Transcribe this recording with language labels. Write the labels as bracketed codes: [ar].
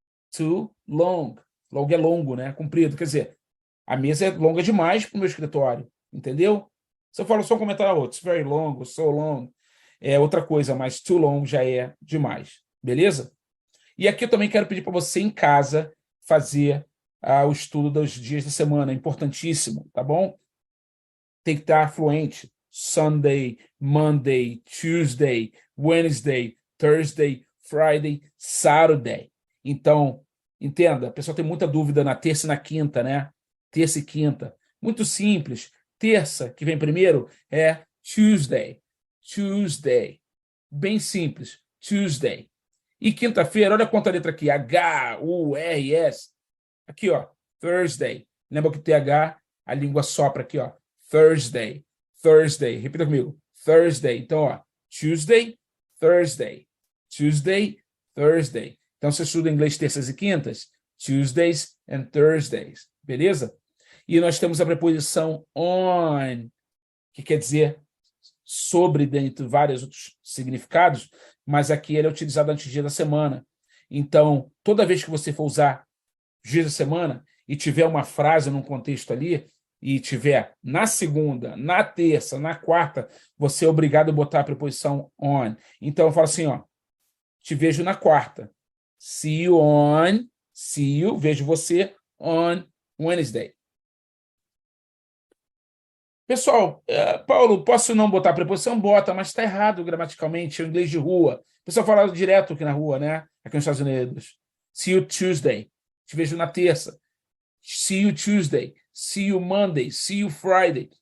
[pt] Too long. Long é longo, né? Comprido. Quer dizer, a mesa é longa demais para o meu escritório, entendeu? Se eu falo só um comentário outro, [en] it's very long, so long, [pt] é outra coisa, mas too long já é demais, beleza? E aqui eu também quero pedir para você em casa fazer o estudo dos dias da semana, é importantíssimo, tá bom? Tem que estar fluente. [en] Sunday, Monday, Tuesday, Wednesday, Thursday, Friday, Saturday. [pt] Então, entenda, a pessoa tem muita dúvida na terça e na quinta, né? Terça e quinta. Muito simples. Terça, que vem primeiro, é Tuesday. Tuesday. Bem simples. Tuesday. E quinta-feira, olha quanta letra aqui. H-U-R-S. Aqui, ó. Thursday. Lembra que o TH, a língua sopra aqui, ó. Thursday. Thursday. Repita comigo. Thursday. Então, ó. [en] Tuesday, Thursday. Tuesday, Thursday. [pt] Então, você estuda inglês terças e quintas? [en] Tuesdays and Thursdays. [pt] Beleza? E nós temos a preposição on, que quer dizer sobre, dentre vários outros significados, mas aqui ele é utilizado antes do dia da semana. Então, toda vez que você for usar dia da semana e tiver uma frase num contexto ali, e tiver na segunda, na terça, na quarta, você é obrigado a botar a preposição on. Então, eu falo assim, ó, te vejo na quarta. [en] See you on, see you, [pt] vejo você [en] on Wednesday. [pt] Pessoal, Paulo, posso não botar a preposição? Bota, mas está errado gramaticalmente, é o inglês de rua. O pessoal fala direto aqui na rua, né? Aqui nos Estados Unidos. [en] See you Tuesday. [pt] Te vejo na terça. [en] See you Tuesday. See you Monday. See you Friday.